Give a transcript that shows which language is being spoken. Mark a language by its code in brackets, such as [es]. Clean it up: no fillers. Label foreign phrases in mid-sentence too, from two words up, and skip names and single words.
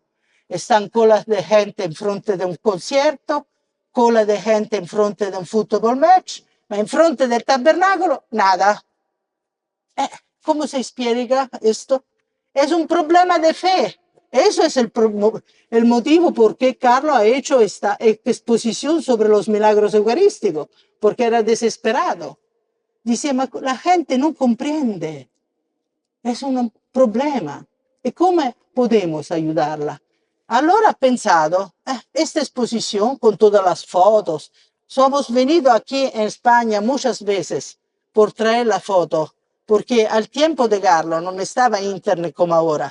[es] Están colas de gente en frente de un concierto, cola de gente en frente de un fútbol match, ma en frente del tabernáculo, nada. ¿Cómo se explica esto? Es un problema de fe. Eso es el motivo por qué Carlos ha hecho esta exposición sobre los milagros eucarísticos, porque era desesperado. Dice, [it] ma la gente non comprende. [es] Es un problema. ¿Y cómo podemos ayudarla? Allora ha pensado, esta exposición con todas las fotos, somos venido aquí en España muchas veces por traer la foto, porque al tiempo de Carlo non estaba internet como ahora.